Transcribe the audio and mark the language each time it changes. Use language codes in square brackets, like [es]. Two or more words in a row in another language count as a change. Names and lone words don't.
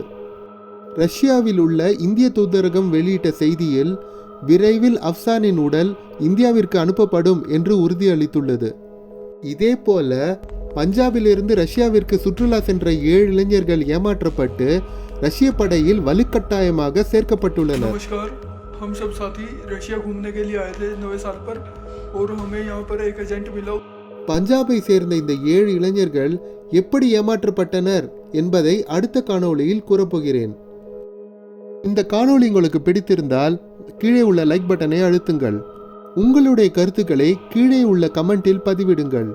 [ta] ரஷ்யாவில் உள்ள இந்திய தூதரகம் வெளியிட்ட செய்தியில் விரைவில் அப்சானின் உடல் இந்தியாவிற்கு அனுப்பப்படும் என்று உறுதியளித்துள்ளது. இதேபோல பஞ்சாபிலிருந்து ரஷ்யாவிற்கு சுற்றுலா சென்ற 7 இளைஞர்கள் ஏமாற்றப்பட்டு ரஷ்ய படையில் வலுக்கட்டாயமாக சேர்க்கப்பட்டுள்ளனர். [hi] हम सब साथी रशिया घूमने के लिए आए थे नए साल पर और हमें यहाँ पर एक एजेंट मिला. [ta] பஞ்சாபை சேர்ந்த இந்த 7 இளைஞர்கள் எப்படி ஏமாற்றப்பட்டனர் என்பதை அடுத்த காணொளியில் கூறப்போகிறேன். இந்த காணொளி உங்களுக்கு பிடித்திருந்தால் கீழே உள்ள [en] like button [ta] அழுத்துங்கள். உங்களுடைய கருத்துக்களை கீழே உள்ள கமெண்டில் பதிவிடுங்கள்.